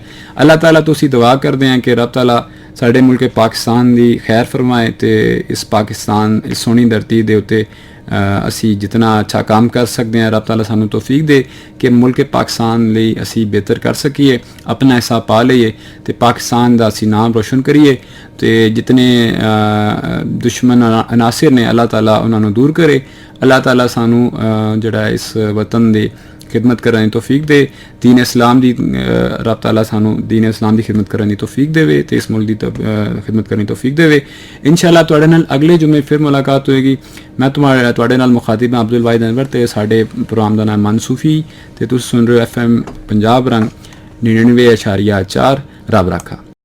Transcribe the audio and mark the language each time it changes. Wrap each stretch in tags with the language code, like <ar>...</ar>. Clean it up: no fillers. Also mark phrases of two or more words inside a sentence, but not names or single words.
<pa>ਅੱਲਾਹ ਤਾਲਾ ਤੋਂ ਅਸੀਂ ਦੁਆ ਕਰਦੇ ਹਾਂ ਕਿ ਰੱਬ ਤਾਲਾ ਸਾਡੇ ਮੁਲਕ ਪਾਕਿਸਤਾਨ ਦੀ ਖੈਰ ਫਰਮਾਏ ਤੇ ਇਸ ਪਾਕਿਸਤਾਨ ਇਸ ਸੋਹਣੀ ਧਰਤੀ ਦੇ ਉੱਤੇ ਅਸੀਂ ਜਿਤਨਾ ਅੱਛਾ ਕੰਮ ਕਰ ਸਕਦੇ ਹਾਂ, ਰੱਬ ਤਾਲਾ ਸਾਨੂੰ ਤੌਫੀਕ ਦੇ ਕਿ ਮੁਲਕ ਪਾਕਿਸਤਾਨ ਲਈ ਅਸੀਂ ਬਿਹਤਰ ਕਰ ਸਕੀਏ, ਆਪਣਾ ਹਿੱਸਾ ਪਾ ਲਈਏ ਤੇ ਪਾਕਿਸਤਾਨ ਦਾ ਅਸੀਂ ਨਾਮ ਰੋਸ਼ਨ ਕਰੀਏ ਤੇ ਜਿਤਨੇ ਦੁਸ਼ਮਣ ਅਨਾਸਿਰ ਨੇ ਅੱਲਾਹ ਤਾਲਾ ਉਹਨਾਂ ਨੂੰ ਦੂਰ ਕਰੇ। ਅੱਲਾਹ ਤਾਲਾ ਸਾਨੂੰ ਜਿਹੜਾ ਇਸ ਵਤਨ ਦੀ ਖਿਦਮਤ ਕਰਨ ਦੀ ਤੌਫੀਕ ਦੇ,</pa> <ur>دین اسلام کی رب تعالیٰ سانوں دین اسلام کی خدمت کرنے کی توفیق دیوے تو اس ملک کی خدمت کرنے کی توفیق دیوے.</ur> <pa>ਇੰਸ਼ਾਅੱਲਾਹ ਤੁਹਾਡੇ ਨਾਲ ਅਗਲੇ ਜੁੰਮੇ ਫਿਰ ਮੁਲਾਕਾਤ ਹੋਏਗੀ। ਮੈਂ ਤੁਹਾਡੇ ਨਾਲ ਮੁਖ਼ਾਤਿਬ ਹਾਂ ਅਬਦੁਲ ਵਾਹਿਦ ਅਨਵਰ ਤੇ ਸਾਡੇ ਪ੍ਰੋਗਰਾਮ ਕਾ ਨਾਮ ਮਨਸੂਫ਼ੀ ਤੇ ਤੁਸੀਂ ਸੁਣ ਰਹੇ ਹੋ FM ਪੰਜਾਬ ਰੰਗ 99.4 ਰੱਬ ਰਾਖਾ।</pa>